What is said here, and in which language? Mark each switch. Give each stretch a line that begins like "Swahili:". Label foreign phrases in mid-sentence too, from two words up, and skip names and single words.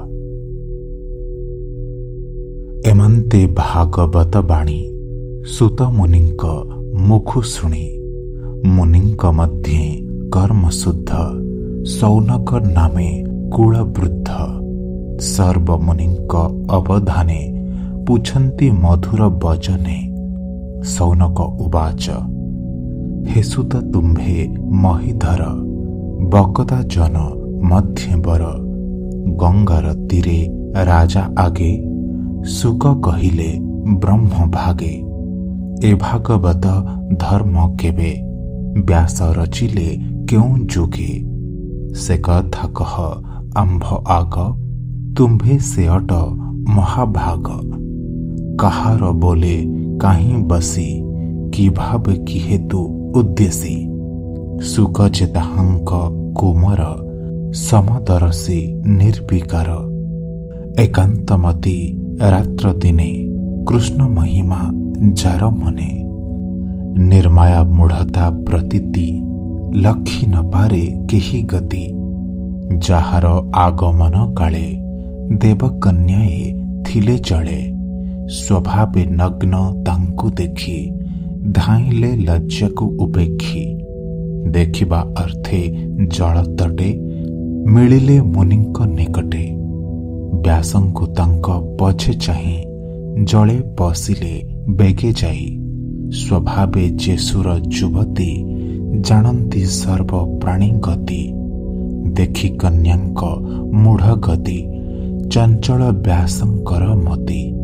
Odia: ଏମନ୍ତେ ଭାଗବତ ବାଣୀ ସୁତ ମୁନିଙ୍କ ମୁଖୁ ଶୁଣି ମୁନିଙ୍କ ମଧ୍ୟେ କର୍ମ ଶୁଦ୍ଧ ସୌନକ ନାମେ କୁଳ ବୃଦ୍ଧ ସର୍ବ ମୁନିଙ୍କ ଅବଧାନେ ପୁଛନ୍ତି ମଧୁର ବଚନେ। ସୌନକ ଉବାଚ ହେ ସୁତ ତୁମ୍ଭେ ମହୀଧର ବକତା ଜନ ମଧ୍ୟବର ଗଙ୍ଗାର ତୀରେ ରାଜା ଆଗେ ସୁକ କହିଲେ ବ୍ରହ୍ମ ଭାଗେ। ଏ ଭାଗବତ ଧର୍ମ କେବେ ବ୍ୟାସ ରଚିଲେ କ୍ୟୋଁ ଜୁଗେ। ସେ କଥା କହ ଆମ୍ଭ ଆଗ ତୁମ୍ଭେ ସେ ଅଟ ମହାଭାଗ। କହାର ବୋଲେ କାହିଁ ବସି କି ଭାବ କି ହେତୁ ଉଦ୍ଦେଶି। ସୁକ ଜେ ତାହାଙ୍କ କୁମର ସମଦରସୀ ନିର୍ବିକାର। ଏକାନ୍ତମତୀ ରାତ୍ର ଦିନେ କୃଷ୍ଣ ମହିମା ଜାର ମନେ। ନିର୍ମାୟା ମୂଢ଼ତା ପ୍ରତୀତି ଲଖି ନ ପାରେ କେହି ଗତି। ଜାହାର ଆଗମନ କାଳେ ଦେବକନ୍ୟାଏ ଥିଲେ ଚଳେ। ସ୍ୱଭାବେ ନଗ୍ନ ତାଙ୍କୁ ଦେଖି ଧାଇଲେ ଲଜ୍ଜାକୁ ଉପେକ୍ଷି। ଦେଖିବା ଅର୍ଥେ ଜଳ ତଟେ ମିଳିଲେ ମୁନିଙ୍କ ନିକଟେ। ବ୍ୟାସଙ୍କୁ ତାଙ୍କ ପଛେ ଚାହିଁ ଜଳେ ପଶିଲେ ବେଗେ ଜାଇ। ସ୍ୱଭାବେ ଜେ ସୁର ଜୁବତୀ ଜାଣନ୍ତି ସର୍ବ ପ୍ରାଣୀ ଗତି। ଦେଖି କନ୍ୟାଙ୍କ ମୂଢ଼ ଗତି ଚଞ୍ଚଳ ବ୍ୟାସଙ୍କର ମତି।